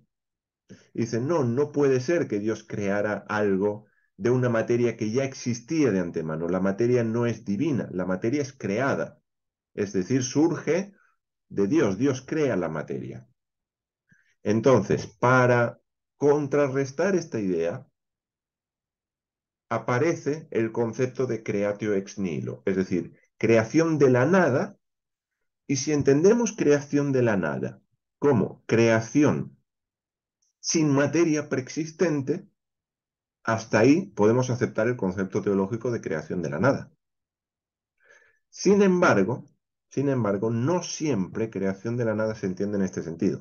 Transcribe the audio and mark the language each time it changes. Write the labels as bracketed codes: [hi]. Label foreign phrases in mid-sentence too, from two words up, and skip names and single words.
[es] Y dice, no, no puede ser que Dios creara algo de una materia que ya existía de antemano. La materia no es divina, la materia es creada. Es decir, surge de Dios, Dios crea la materia. Entonces, para contrarrestar esta idea, aparece el concepto de [la] creatio ex nihilo, [es] es decir, creación de la nada. Y si entendemos creación de la nada como creación sin materia preexistente, hasta ahí podemos aceptar el concepto teológico de creación de la nada. Sin embargo, no siempre creación de la nada se entiende en este sentido.